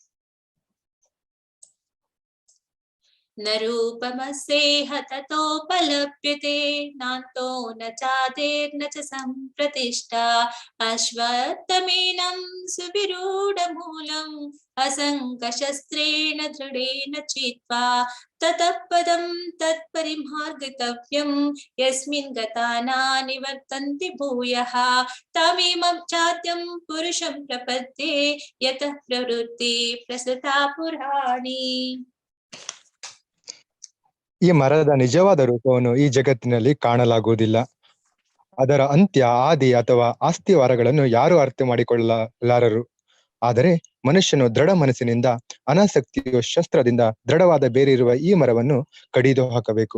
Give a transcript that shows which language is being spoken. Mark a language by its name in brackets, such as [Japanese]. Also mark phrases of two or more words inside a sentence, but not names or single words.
[Sanskrit] ನ ರೂಪಮಸ್ಯೇಹ ತತೋಪಲಭ್ಯತೆ ನಾಂತೋ ನ ಚಾದೇರ್ನ ಚ ಸಂಪ್ರತಿಷ್ಠಾ ಅಶ್ವತ್ಥಮೇನಂ ಸುವಿರೂಢಮೂಲಂ ಅಸಂಕಶಸ್ತ್ರೇಣ ದೃಢೇನ ಚಿತ್ವಾ ತತಃ ಪದಂ ತತ್ಪರಿಮಾರ್ಗಿತವ್ಯಂ ಯಸ್ಮಿನ್ ಗತಾ ನ ನಿವರ್ತಂತಿ ಭೂಯಃ ತಮೇಮಂ ಚಾತ್ಯಂ ಪುರುಷಂ ಪ್ರಪದ್ಯೆ ಯತಃ ಪ್ರವೃತ್ತಿ ಪ್ರಸೃತಾ ಪುರಾಣಿ. [Kannada] ಈ ಮರದ ನಿಜವಾದ ರೂಪವನ್ನು ಈ ಜಗತ್ತಿನಲ್ಲಿ ಕಾಣಲಾಗುವುದಿಲ್ಲ. ಅದರ ಅಂತ್ಯ, ಆದಿ ಅಥವಾ ಆಸ್ತಿವಾರಗಳನ್ನು ಯಾರು ಅರ್ಥ ಮಾಡಿಕೊಳ್ಳಲಾರರು. ಆದರೆ ಮನುಷ್ಯನು ದೃಢ ಮನಸ್ಸಿನಿಂದ, ಅನಾಸಕ್ತಿಯು ಶಸ್ತ್ರದಿಂದ ದೃಢವಾದ ಬೇರಿರುವ ಈ ಮರವನ್ನು ಕಡಿದು ಹಾಕಬೇಕು.